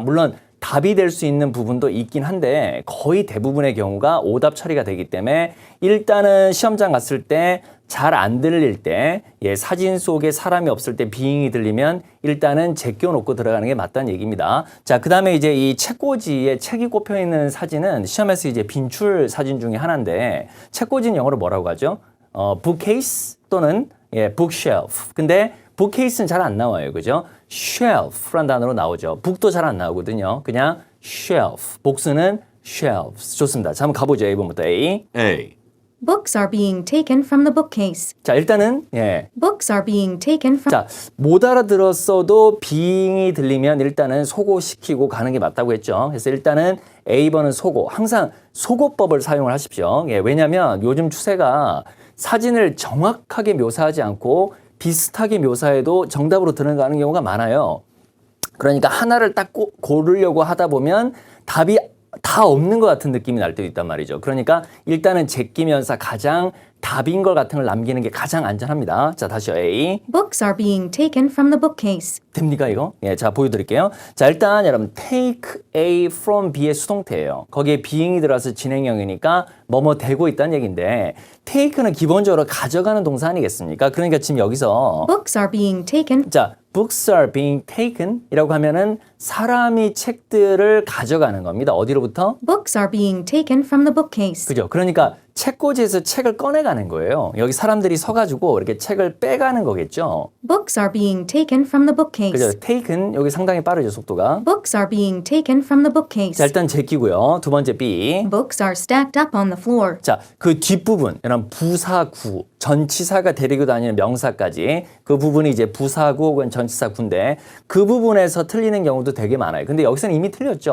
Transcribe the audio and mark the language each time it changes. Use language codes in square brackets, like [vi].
[ko] 물론 답이 될 수 있는 부분도 있긴 한데 거의 대부분의 경우가 오답 처리가 되기 때문에 일단은 시험장 갔을 때 잘 안 들릴 때, 사진 속에 사람이 없을 때 being이 들리면 일단은 제껴놓고 들어가는 게 맞다는 얘기입니다. 자, 그 다음에 이제 이 책꽂이에 책이 꼽혀 있는 사진은 시험에서 이제 빈출 사진 중에 하나인데, 책꽂이는 영어로 뭐라고 하죠? [en] bookcase 또는 bookshelf. [ko] 근데 bookcase는 잘 안 나와요. 그죠? shelf란 단어로 나오죠. book도 잘 안 나오거든요. 그냥 shelf. 복수는 shelves. 좋습니다. 자, 한번 가보죠. A번부터 A. [en] Books are being taken from the bookcase. [ko] 자, 일단은 [en] Books are being taken from. [ko] 자, 못 알아들었어도 being이 들리면 일단은 소고시키고 가는 게 맞다고 했죠. 그래서 일단은 A번은 소고. 항상 소고법을 사용을 하십시오. 왜냐하면 요즘 추세가 사진을 정확하게 묘사하지 않고 비슷하게 묘사해도 정답으로 들어가는 경우가 많아요. 그러니까 하나를 딱 고르려고 하다 보면 답이 다 없는 것 같은 느낌이 날 때도 있단 말이죠. 그러니까 일단은 제끼면서 가장 답인 것 같은 걸 남기는 게 가장 안전합니다. 자, 다시요. A. [en] Books are being taken from the bookcase. [ko] 됩니까, 이거? 자, 보여드릴게요. 자, 일단 여러분 take A from B의 수동태예요. 거기에 being이 들어가서 진행형이니까 뭐뭐 되고 있다는 얘기인데, take는 기본적으로 가져가는 동사 아니겠습니까? 그러니까 지금 여기서 [en] Books are being taken. [ko] 자, [en] books are being taken [ko] 이라고 하면은 사람이 책들을 가져가는 겁니다. 어디로부터? [en] Books are being taken from the bookcase. [ko] 그죠? 그러니까 책꽂이에서 책을 꺼내가는 거예요. 여기 사람들이 서가지고 이렇게 책을 빼가는 거겠죠. [en] Books are being taken from the bookcase. [ko] 그죠? taken 여기 상당히 빠르죠, 속도가. [en] Books are being taken from the bookcase. [ko] 자, 일단 제끼고요. 두 번째 B. [en] Books are stacked up on the floor. [ko] 자, 그 뒷부분, 이런 부사구, 전치사가 데리고 다니는 명사까지 그 부분이 이제 부사구 혹은 전치사구인데 그 부분에서 틀리는 경우도 되게 많아요. 근데 여기서는 이미 틀렸죠.